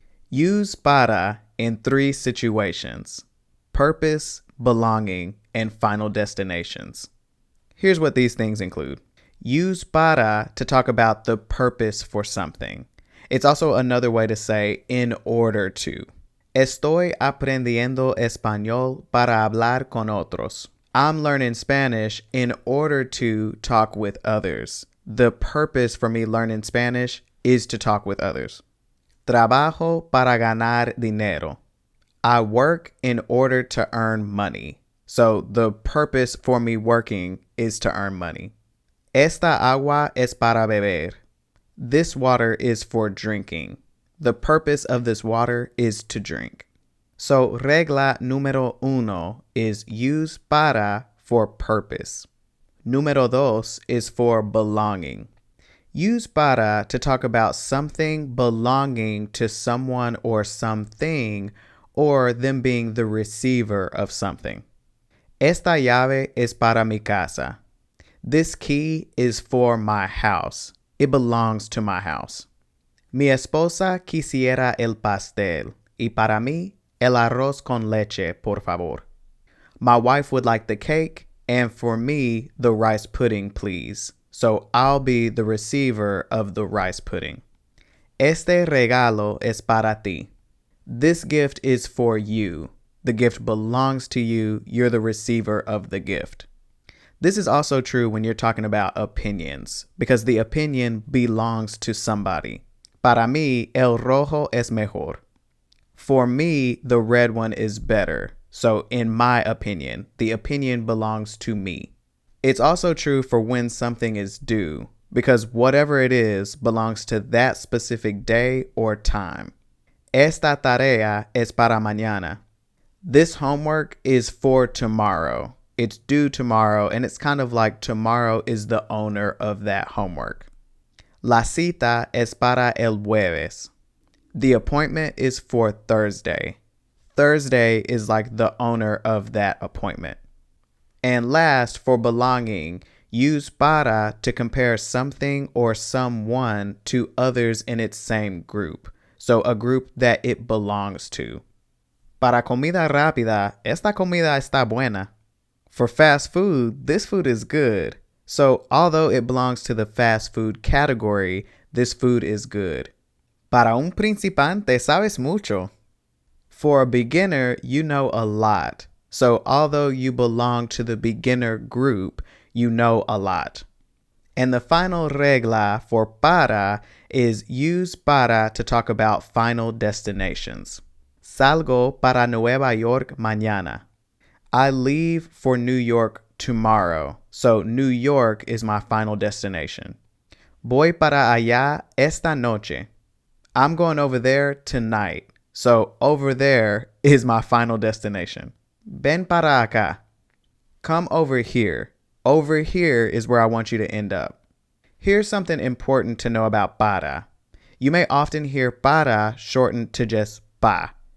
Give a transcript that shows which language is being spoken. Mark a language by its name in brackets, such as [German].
[English] Use para in 3 situations: purpose, belonging, and final destinations. Here's what these things include. Use para to talk about the purpose for something. It's also another way to say in order to. [Spanish] Estoy aprendiendo español para hablar con otros. [English] I'm learning Spanish in order to talk with others. The purpose for me learning Spanish is to talk with others. [Spanish] Trabajo para ganar dinero. [English] I work in order to earn money. So the purpose for me working is to earn money. [Spanish] Esta agua es para beber. [English] This water is for drinking. The purpose of this water is to drink. So [Spanish] regla número 1 [English] is use para for purpose. Número 2 is for belonging. Use para to talk about something belonging to someone or something, or them being the receiver of something. [Spanish] Esta llave es para mi casa. [English] This key is for my house. It belongs to my house. [Spanish] Mi esposa quisiera el pastel, y para mí, el arroz con leche, por favor. [English] My wife would like the cake, and for me, the rice pudding, please. So I'll be the receiver of the rice pudding. [Spanish] Este regalo es para ti. [English] This gift is for you. The gift belongs to you. You're the receiver of the gift. This is also true when you're talking about opinions, because the opinion belongs to somebody. [Spanish] Para mí, el rojo es mejor. [English] For me, the red one is better. So in my opinion, the opinion belongs to me. It's also true for when something is due, because whatever it is belongs to that specific day or time. [Spanish] Esta tarea es para mañana. [English] This homework is for tomorrow. It's due tomorrow, and it's kind of like tomorrow is the owner of that homework. [Spanish] La cita es para el jueves. [English] The appointment is for Thursday. Thursday is like the owner of that appointment. And last, for belonging, use para to compare something or someone to others in its same group. So a group that it belongs to. [Spanish] Para comida rápida, esta comida está buena. [English] For fast food, this food is good. So although it belongs to the fast food category, this food is good. [Spanish] Para un principiante, sabes mucho. [English] For a beginner, you know a lot. So although you belong to the beginner group, you know a lot. And the final regla for para is use para to talk about final destinations. [Spanish] Salgo para Nueva York mañana. [English] I leave for New York tomorrow. So New York is my final destination. [Spanish] Voy para allá esta noche. [English] I'm going over there tonight. So over there is my final destination. [Spanish] Ven para acá. [English] Come over here. Over here is where I want you to end up. Here's something important to know about para. You may often hear para shortened to just pa.